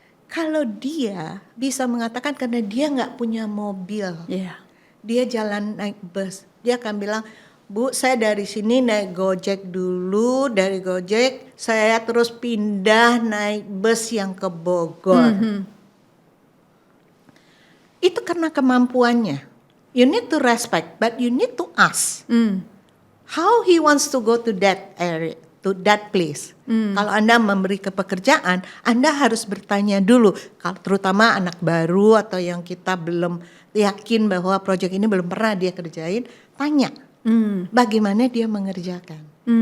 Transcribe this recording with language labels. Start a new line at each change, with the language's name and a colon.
Indonesian: Kalau dia bisa mengatakan karena dia nggak punya mobil, dia jalan naik bus, dia akan bilang, Bu, saya dari sini naik Gojek dulu, dari Gojek saya terus pindah naik bus yang ke Bogor. Itu karena kemampuannya.
English: You need to respect, but you need to ask how he wants to go to that area, to that place.
Indonesian: Kalau Anda memberi pekerjaan, Anda harus bertanya dulu. Terutama anak baru atau yang kita belum yakin bahwa proyek ini belum pernah dia kerjain, tanya bagaimana dia mengerjakan.